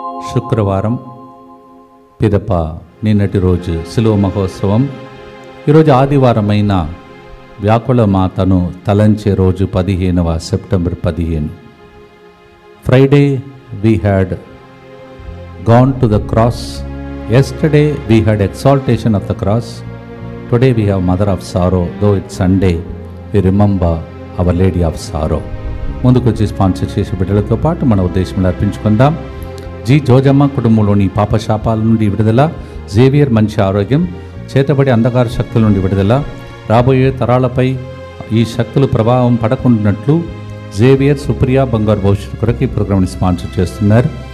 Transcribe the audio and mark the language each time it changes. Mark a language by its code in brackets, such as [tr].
[te] శుక్రవారం పిదప నిన్నటి రోజు శిలువ మహోత్సవం. ఈరోజు ఆదివారమైన వ్యాకుల మాతను తలంచే రోజు 15వ September 15. [en] Friday we had gone to the cross. Yesterday we had exaltation of the cross. Today we have Mother of Sorrow. Though it's Sunday, we remember Our Lady of Sorrow. [te] ముందుకు వచ్చి స్పాన్సర్ చేసే బిడ్డలతో పాటు మన ఉద్దేశంలో అర్పించుకుందాం. G Jojamma కుటుంబంలోని పాపశాపాల నుండి విడుదల, జేవియర్ మంచి ఆరోగ్యం, చేతబడి అంధకార శక్తుల నుండి విడుదల, రాబోయే తరాలపై ఈ శక్తులు ప్రభావం పడకుండానట్లు జేవియర్ సుప్రియ బంగారు భవిష్యత్తు కొరకు ఈ ప్రోగ్రామ్ని స్పాన్సర్ చేస్తున్నారు.